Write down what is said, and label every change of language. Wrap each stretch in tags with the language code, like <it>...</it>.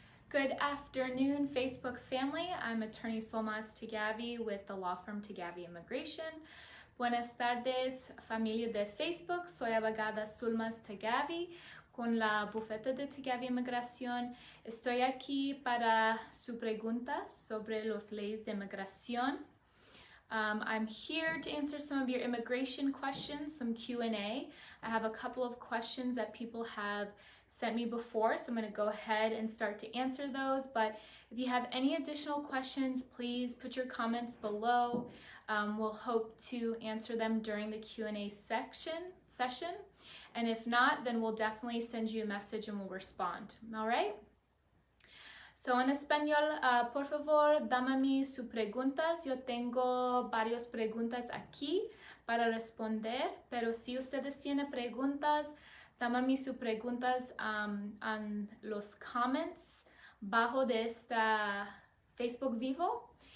<en>Good afternoon, Facebook family. I'm attorney Solmaz Tagavi with the law firm Tagavi Immigration.</en> <es>Buenas tardes, familia de Facebook. Soy abogada Solmaz Tagavi con la bufeta de Tagavi Inmigración. Estoy aquí para sus preguntas sobre las leyes de inmigración.</es> <en>I'm here to answer some of your immigration questions, some Q&A. I have a couple of questions that people have sent me before, so I'm going to go ahead and start to answer those. But if you have any additional questions, please put your comments below. We'll hope to answer them during the Q&A session. And if not, then we'll definitely send you a message and we'll respond. All right?</en> <es>So en español, por favor, dame sus preguntas. Yo tengo varias preguntas aquí para responder, pero si ustedes tienen preguntas, dame sus preguntas en los comments bajo de esta Facebook Vivo.</es>